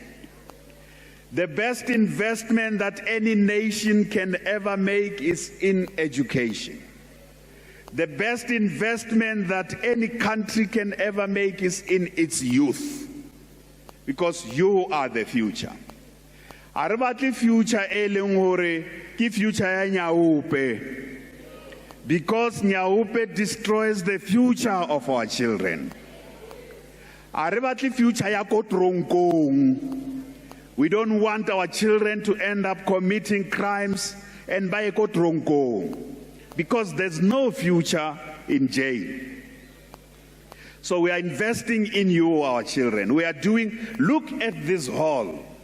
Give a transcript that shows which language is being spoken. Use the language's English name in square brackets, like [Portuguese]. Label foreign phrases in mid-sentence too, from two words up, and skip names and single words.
[English] The best investment that any nation can ever make is in education. The best investment that any country can ever make is in its youth, because you are the future. [Southern Sotho] A re batle future e leng hore ke future ya nyaupe, [English] because nyaupe destroys the future of our children. [Southern Sotho] A re batle future ya ko tronkong. [English] We don't want our children to end up committing crimes and by [Southern Sotho] ko tronkong, [English] because there's no future in jail. So we are investing in you, our children. We are doing, look at this hall.